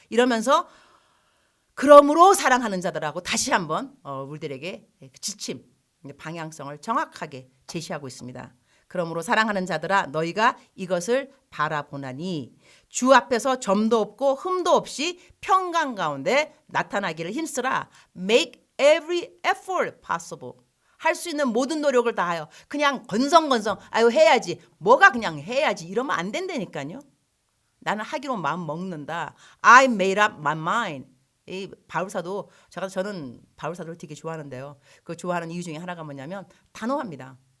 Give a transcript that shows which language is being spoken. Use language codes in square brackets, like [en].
[ko] 이러면서 그러므로 사랑하는 자들하고 다시 한번 우리들에게 지침, 방향성을 정확하게 제시하고 있습니다. 그러므로 사랑하는 자들아 너희가 이것을 바라보나니 주 앞에서 점도 없고 흠도 없이 평강 가운데 나타나기를 힘쓰라. [en] Make every effort possible. [ko] 할 수 있는 모든 노력을 다하여 그냥 건성건성 아유 해야지 뭐가 그냥 해야지 이러면 안 된다니까요. 나는 하기로 마음 먹는다. [en] I made up my mind. [ko] 이 바울사도 저는 바울사도를 되게 좋아하는데요. 그 좋아하는 이유 중에 하나가 뭐냐면 단호합니다.